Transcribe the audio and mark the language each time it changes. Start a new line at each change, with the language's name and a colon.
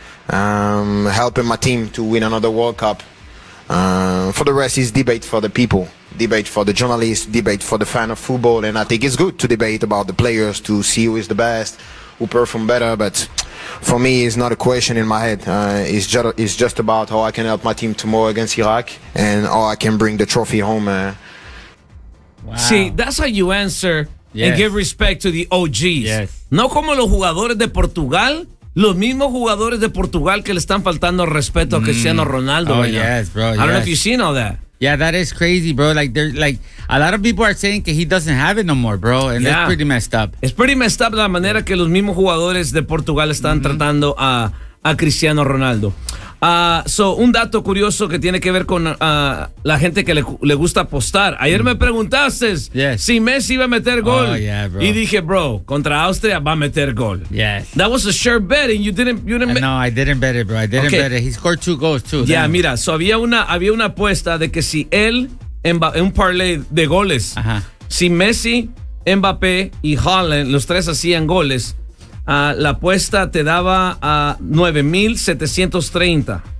English: Helping my team to win another World Cup. For the rest is debate for the people, debate for the journalists, debate for the fan of football, and I think it's good to debate about the players to see who is the best, who perform better, but for me it's not a question in my head. It's just about how I can help my team tomorrow against Iraq and how I can bring the trophy home. See, that's how you answer and give respect to the OGs. Yes.
Spanish: No como los jugadores de Portugal. Los mismos jugadores de Portugal que le están faltando respeto a Cristiano Ronaldo.
English: Oh, yes, bro. I don't know if you've seen all that. Yeah, that is crazy, bro. Like, a lot of people are saying that he doesn't have it no more, bro. And that's pretty messed up. It's pretty messed up
Spanish: la manera que los mismos jugadores de Portugal están tratando a Cristiano Ronaldo. So, un dato curioso que tiene que ver con la gente que le gusta apostar. Ayer me preguntaste si Messi iba a meter gol.
English: Oh, yeah, bro.
Spanish: Y dije, bro, contra Austria va a meter gol.
English: Yes. That was a sure bet and you didn't No, I didn't bet it, bro. I didn't bet it. He scored two goals, too. Yeah, damn.
Spanish: Mira, so había una apuesta de que si él, en un parlay de goles, si Messi, Mbappé y Haaland, los tres hacían goles, la apuesta te daba a 9,730.